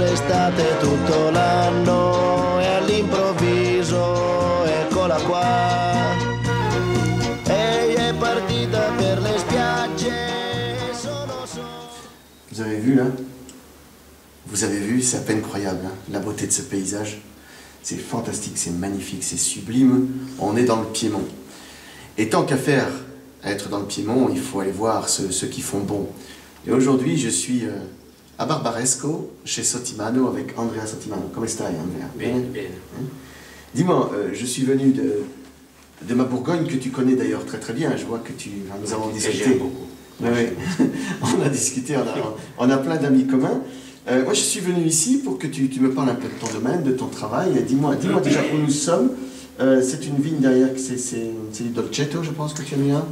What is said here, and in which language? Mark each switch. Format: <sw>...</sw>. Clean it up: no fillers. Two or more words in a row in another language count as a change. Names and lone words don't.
<it>d'estate tutto l'anno e all'improvviso eccola qua. Ehi è partita per le spiagge.</it> <fr>Vous avez vu, hein? Vous avez vu, c'est à peine croyable, hein, la beauté de ce paysage. C'est fantastique, c'est magnifique, c'est sublime. On est dans le Piémont. Et tant qu'à faire, à être dans le Piémont, il faut aller voir ceux qui font bon. Et aujourd'hui, je suis à Barbaresco, chez Sottimano, avec Andrea Sottimano.</fr> <it>Come stai, Andrea? Bene, bene.</it> <fr>Dis-moi, je suis venu de ma Bourgogne, que tu connais d'ailleurs très très bien. Je vois que nous avons discuté. J'aime beaucoup. Oui, on a discuté, on a plein d'amis communs. Moi, je suis venu ici pour que tu me parles un peu de ton domaine, de ton travail. Dis-moi déjà où nous sommes. C'est une vigne derrière, c'est du Dolcetto, je pense que tu as mis là.</fr>